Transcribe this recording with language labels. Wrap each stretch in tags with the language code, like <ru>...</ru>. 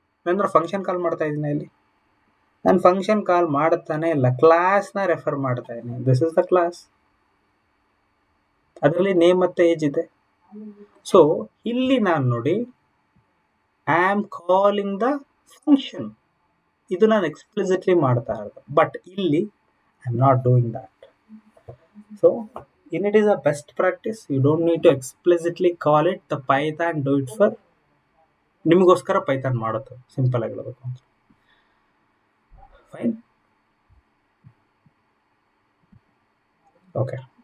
<kn>ಅಂದ್ರೆ function call ಮಾಡ್ತಾ ಇದ್ದೀನಿ. ಇಲ್ಲಿ ನಾನು ಫಂಕ್ಷನ್ ಕಾಲ್ ಮಾಡ್ತಾನೆ ಇಲ್ಲ, ಕ್ಲಾಸ್ನ ರೆಫರ್ ಮಾಡ್ತಾ ಇದ್ದೀನಿ.</kn> <en>this is the class,</en> <kn>ಅದರಲ್ಲಿ ನೇಮ್ ಮತ್ತೆ ಏಜ್ ಇದೆ. ಸೊ ಇಲ್ಲಿ ನಾನು ನೋಡಿ</kn> <en>I am calling the function,</en> <kn>ಇದು ನಾನು ಎಕ್ಸ್ಪ್ಲಿಸಿಟ್ಲಿ ಮಾಡ್ತಾ ಇರೋದು.</kn> <en>but</en> <kn>ಇಲ್ಲಿ</kn> <en>I am not doing that. So init is a best practice. You don't need to explicitly call it. The Python do it for</en> <kn>ನಿಮಗೋಸ್ಕರ Python ಮಾಡುತ್ತೆ, simple ಆಗಿ ಹೇಳಬೇಕು ಅಂತ.</kn> <en>Fine, okay.</en>